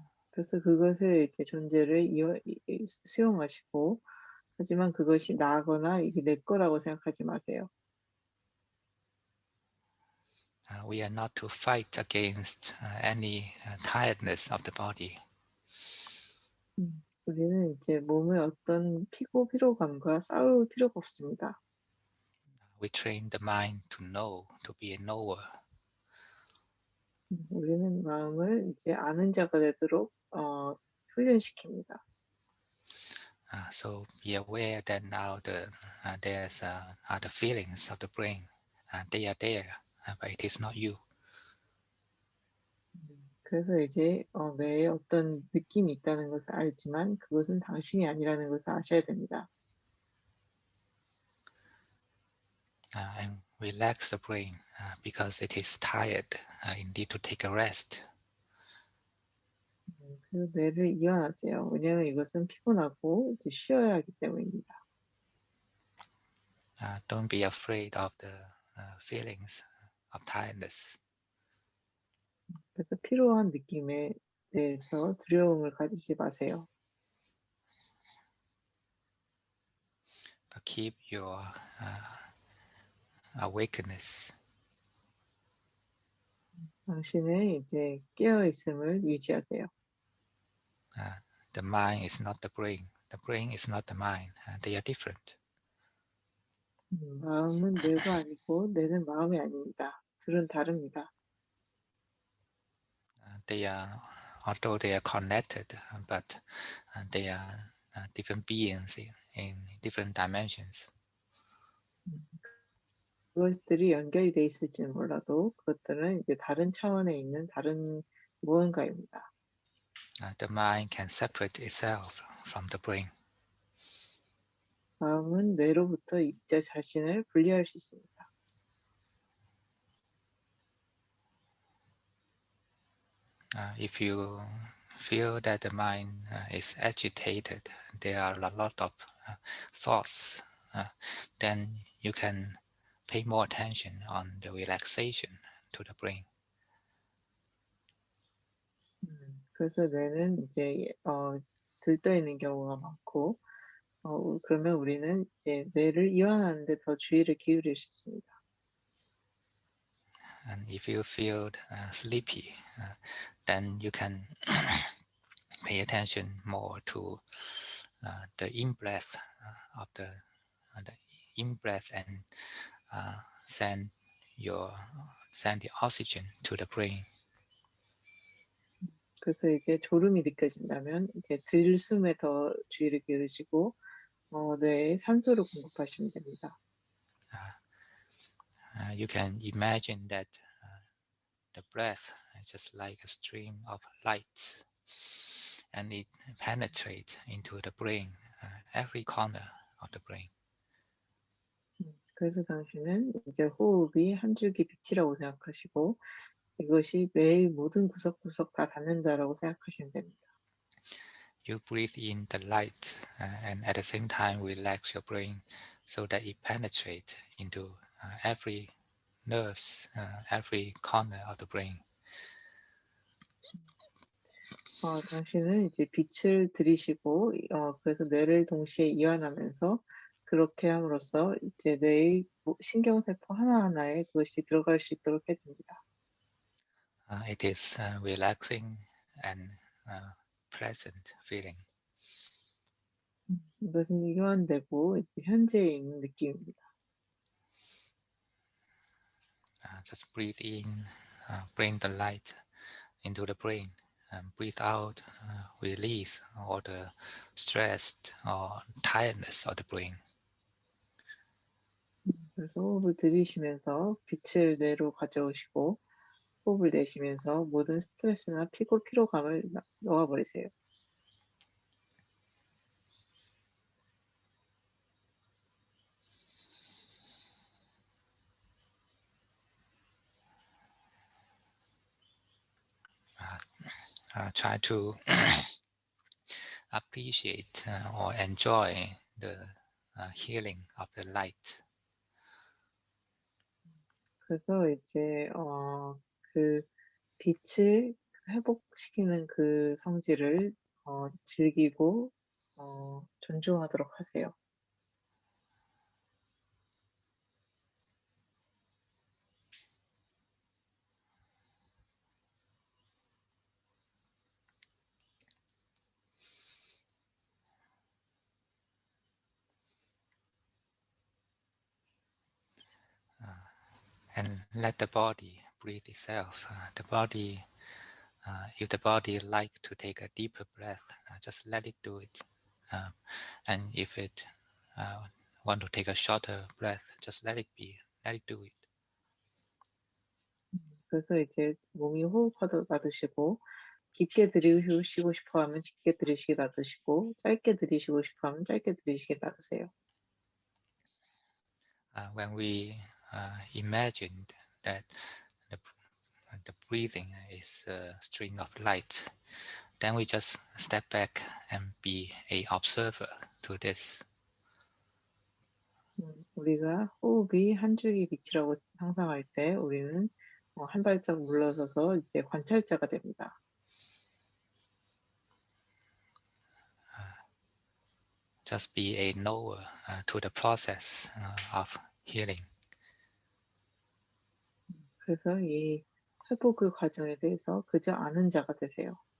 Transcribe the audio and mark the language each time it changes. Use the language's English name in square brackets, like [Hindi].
[Korean] 그래서 그것의 이제 존재를 수용하시고 하지만 그것이 나거나 이게 내 거라고 생각하지 마세요. [English] We are not to fight against any tiredness of the body. [Korean] 우리는 이제 몸의 어떤 피로감과 싸울 필요가 없습니다. [English] We train the mind to know, to be a knower. [Korean] 우리는 마음을 이제 아는 자가 되도록 훈련시킵니다. [English] So be aware that now there's the feelings of the brain. They are there, but it is not you. [Korean] 그래서 이제 뇌에 어떤 느낌이 있다는 것을 알지만 그것은 당신이 아니라는 것을 아셔야 됩니다. [English] And relax the brain because it is tired. It need to take a rest. [Korean] 그래서 뇌를 이완하세요. 왜냐하면 이것은 피곤하고 이제 쉬어야 하기 때문입니다. [English] Don't be afraid of the feelings of tiredness. [Korean] 그래서 피로한 느낌에 대해서 두려움을 가지지 마세요. [English] But keep your awakeness. [Korean] 당신의 이제 깨어 있음을 유지하세요. [English] The mind is not the brain. The brain is not the mind. They are different. [Korean] 마음은 뇌가 아니고 뇌는 마음이 아닙니다. 둘은 다릅니다. [English] They are, although they are connected, but they are different beings in different dimensions. [Korean] 그것들이 연결이 돼 있을지는 몰라도 그것들은 이제 다른 차원에 있는 다른 무언가입니다. [English] The mind can separate itself from the brain. [Korean] 마음은 뇌로부터 제 자신을 분리할 수 있습니다. [English] If you feel that the mind is agitated, there are a lot of thoughts, then you can pay more attention on the relaxation to the brain. [Korean] 그래서 뇌는 이제 들떠 있는 경우가 많고 그러면 우리는 이제 뇌를 이완하는 데 더 주의를 기울일 수 있습니다. [English] And if you feel sleepy, then you can pay attention more to the in-breath of the in-breath and send the oxygen to the brain. [Korean] 그래서 이제 졸음이 느껴진다면 이제 들숨에 더 주의를 기울이시고 뇌에 산소를 공급하시면 됩니다. [English] You can imagine that the breath is just like a stream of light, and it penetrates into the brain, every corner of the brain. [Korean] 그래서 당신은 이제 호흡이 한 줄기 빛이라고 생각하시고 이것이 뇌의 모든 구석구석 다 닿는다라고 생각하시면 됩니다. [English] You breathe in the light and at the same time relax your brain so that it penetrates into every nerves, every corner of the brain. [Korean] 당신은 이제 빛을 들이시고 그래서 뇌를 동시에 이완하면서 그렇게 함으로써 이제 뇌의 신경세포 하나하나에 그것이 들어갈 수 있도록 해줍니다. [English] It is relaxing and pleasant feeling. [Korean] 이것은 이완되고 현재에 있는 느낌입니다. [English] Just breathe in, bring the light into the brain, and breathe out, release all the stress or tiredness of the brain. [Korean] 그래서 호흡을 들이쉬면서 빛을 뇌로 가져오시고 호흡을 내쉬면서 모든 스트레스나 피로감을 놓아버리세요. [English] Try to appreciate or enjoy the healing of the light. [Korean] 그래서 이제 그 빛을 회복시키는 그 성질을 즐기고 존중하도록 하세요. [English] And let the body breathe itself. The body, if the body like to take a deeper breath, just let it do it. And if it want to take a shorter breath, just let it be. Let it do it. [Korean] 그래서 이제 몸이 호흡하도 놔두시고 깊게 들이쉬고 싶어 하면 깊게 들이쉬게 놔두시고 짧게 들이쉬고 싶어 하면 짧게 들이쉬게 놔두세요. [English] When we imagined that the breathing is a string of light, then we just step back and be a observer to this. [Korean] 우리가 호흡이 한 줄기 빛이라고 상상할 때 우리는 한 발짝 물러서서 이제 관찰자가 됩니다. [English] Just be a knower to the process of healing. [Korean] 그래서 이 회복의 과정에 대해서 그저 아는 자가 되세요.